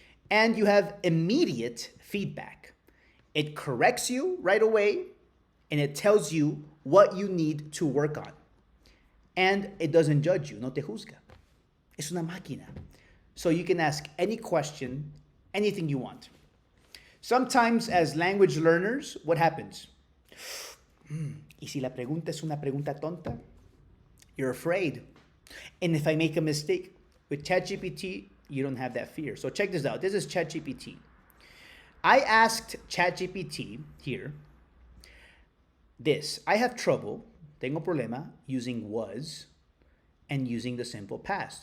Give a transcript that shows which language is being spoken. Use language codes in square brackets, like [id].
[en] And you have immediate feedback. It corrects you right away, and it tells you what you need to work on. And it doesn't judge you, [es] no te juzga. Es una máquina. [en] So you can ask any question, anything you want. Sometimes as language learners, what happens? [es] ¿Y si la pregunta es una pregunta tonta? [en] You're afraid. And if I make a mistake, with ChatGPT, you don't have that fear. So check this out. This is ChatGPT. I asked ChatGPT here this. I have trouble, [es] tengo problema, [en] using was and using the simple past.